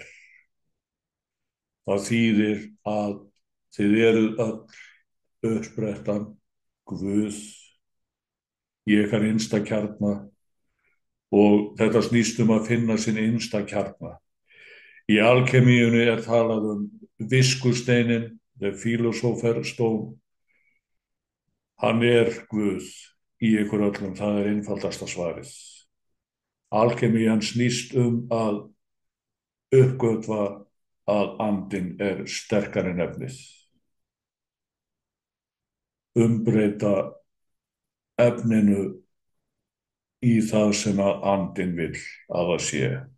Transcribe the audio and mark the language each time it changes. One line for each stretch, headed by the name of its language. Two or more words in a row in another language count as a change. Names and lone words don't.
Icelandic: Það þýðir að þið eruð öll uppsprettan, Guð, í ykkar innsta kjarna og þetta snýst að finna sinn innsta kjarna. Í alkemíunni er talað viskusteinin,
English: the philosopher stone.
Icelandic: Hann er Guð í ykkur öllum, það er einfaldasta svarið. Alkemían snýst að uppgötva að andinn er sterkari en efnið. Umbreyta efninu í það sem að andinn vill að það sé.